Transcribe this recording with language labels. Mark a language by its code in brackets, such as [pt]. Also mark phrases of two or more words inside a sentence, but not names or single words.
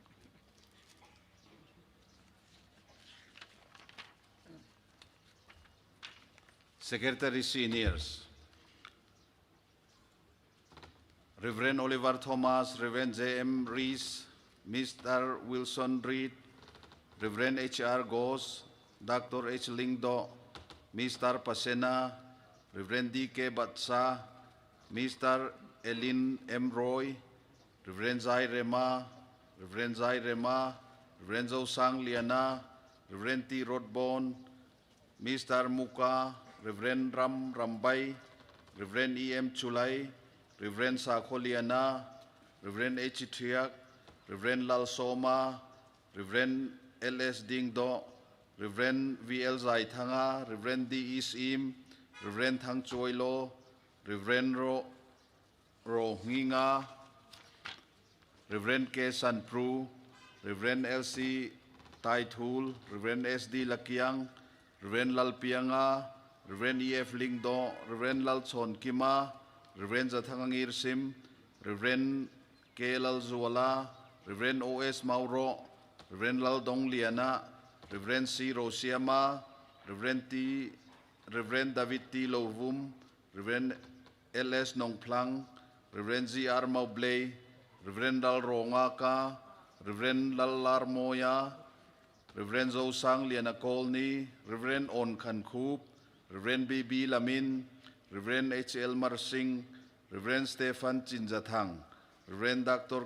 [en] Secretary Seniors, Reverend Oliver Thomas, Reverend J.M. Rees, Mr. Wilson Reed, Reverend H.R. Ghosh, Dr. H. Lingdo, Mr. Pasena, Reverend D.K. Batsa, Mr. Elin M. Roy, Reverend Zai Rema, Reverend Zai Rema, Reverend Zhou Sang Liana, Reverend T. Rodbon, Mr. Muka, Reverend Ram Rambai, Reverend E.M. Chulai, Reverend Sakho Liana, Reverend H. Triak, Reverend Lal Soma, Reverend L.S. Dingdo, Reverend V.L. Zaithanga, Reverend D. Isim, Reverend Thang Choilo, Reverend Ro Nginga, Reverend K. Sanpru, Reverend L.C. Taithul, Reverend S.D. Lakiang, Reverend Lalpianga, Reverend E.F. Lingdo, Reverend Lal Chon Kima, Reverend Zathangangir Sim, Reverend K.L. Zuala, Reverend O.S. Mauro, Reverend Lal Dong Liana, Reverend C. Rosiama, Reverend David T. Lovum, Reverend L.S. Nongplang, Reverend Z.R. Maublay, Reverend Lal Rongaka, Reverend Lal Larmoya, Reverend Zo Sang Liana Kolni, Reverend On Khankup, Reverend B.B. Lamin, Reverend H.L. Marsing, Reverend Stephen Chinjathang, Reverend Dr.